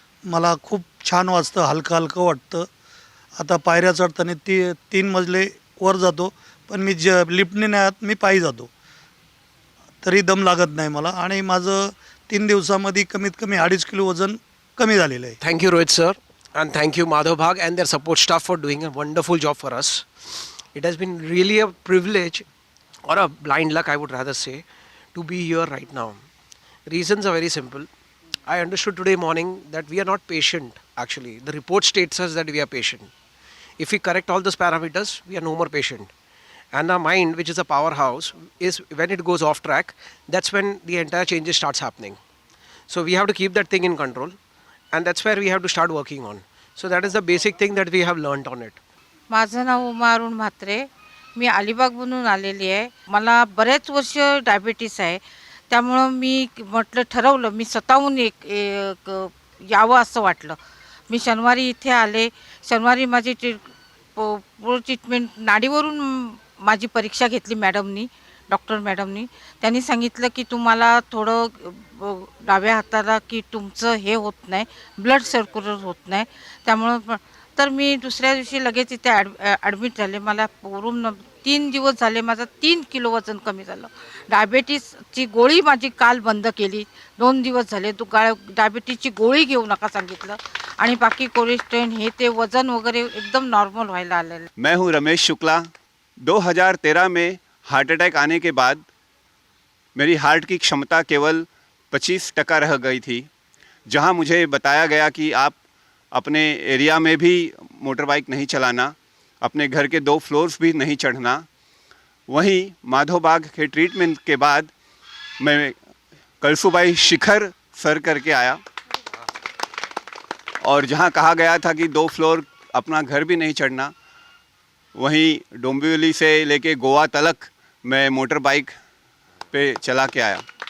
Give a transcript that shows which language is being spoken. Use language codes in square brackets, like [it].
[mr] मला खूप छान वाटतं, हलकं हलकं वाटतं. आता पायऱ्या चढताना 3 मजले वर जातो, पण मी लिफ्टने नाही आत, मी पायी जातो, तरी दम लागत नाही मला. आणि माझं 3 दिवसामध्ये कमीत कमी 2.5 किलो वजन कमी झालेलं आहे. [en] Thank you, Rohit sir, and thank you, Madhav Bhag, and their support staff for doing a wonderful job for us. It has been really a privilege, or a blind luck, I would rather say, to be here right now. Reasons are very simple. I understood today morning that we are not patient, actually. The report states us that we are patient. If we correct all those parameters, we are no more patient. And our mind, which is a powerhouse, is when it goes off track, that's when the entire changes starts happening. So we have to keep that thing in control, and that's where we have to start working on. So that is the basic thing that we have learnt on it. [mr] माझं नाव उमा अरुण म्हात्रे. मी अलिबागमधून आलेली आहे. मला बरेच वर्ष diabetes आहे, त्यामुळं मी म्हटलं ठरवलं मी स्वतःहून एक यावं असं वाटलं. मी शनिवारी इथे आले. शनिवारी माझी ट्रीटमेंट नाडीवरून माझी परीक्षा घेतली मॅडमनी, डॉक्टर मॅडमनी. त्यांनी सांगितलं की तुम्हाला थोडं डाव्या हाताला की तुमचं हे होत नाही, ब्लड सर्क्युलर होत नाही, त्यामुळं तर मी दुसऱ्या दिवशी लगेच इथे ॲडमिट झाले. मला पूर्ण 3 दिवस झाले माझं 3 किलो वजन कमी झालं. डायबिटीसची गोळी माझी काल बंद केली. 2 दिवस झाले डायबिटीसची गोळी घेऊ नका सांगितलं, आणि बाकी कोलेस्ट्रॉल हे ते वजन वगैरे एकदम नॉर्मल व्हायला आलेलं. [hi] मैं हूं रमेश शुक्ला. 2013 में हार्ट अटैक आने के बाद मेरी हार्ट की क्षमता केवल 25% रह गई थी. जहां मुझे बताया गया कि आप अपने एरिया में भी मोटर बाइक नहीं चलाना, अपने घर के 2 फ्लोर्स भी नहीं चढ़ना, वहीं माधव बाग के ट्रीटमेंट के बाद मैं कलसूबाई शिखर सर करके आया, और जहां कहा गया था कि 2 फ्लोर अपना घर भी नहीं चढ़ना, वहीं डोंबिवली से लेके गोवा तलक मैं मोटर बाइक पे चला के आया.